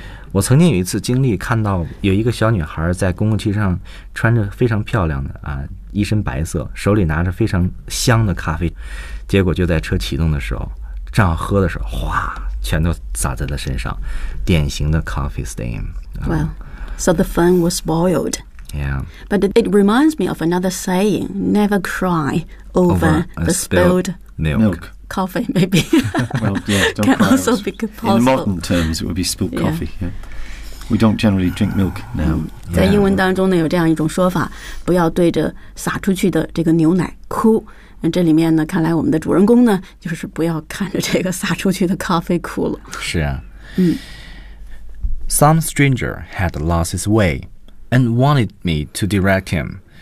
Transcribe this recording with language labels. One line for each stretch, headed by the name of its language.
Chinese: 我曾经有一次经历，看到有一个小女孩在公共汽车上穿着非常漂亮的啊，一身白色，手里拿着非常香的咖啡，结果就在车启动的时候，正要喝的时候，哗，全都洒在了身上，典型的 coffee stain。
English: Well, so the fun was spoiled. Yeah. But it reminds me of another saying: never cry over the spilled milk. Coffee, maybe. Well, yeah, can also be possible. In modern terms, it would be spilled coffee. Yeah. We don't generally drink milk now.
Chinese: 在英文当中呢，有这样一种说法，不要对着洒出去的这个牛奶哭。那这里面呢，看来我们的主人公呢，就是不要看着这个洒出去的咖啡哭了。是啊。嗯。
English: Some stranger had lost his way and wanted me to direct him.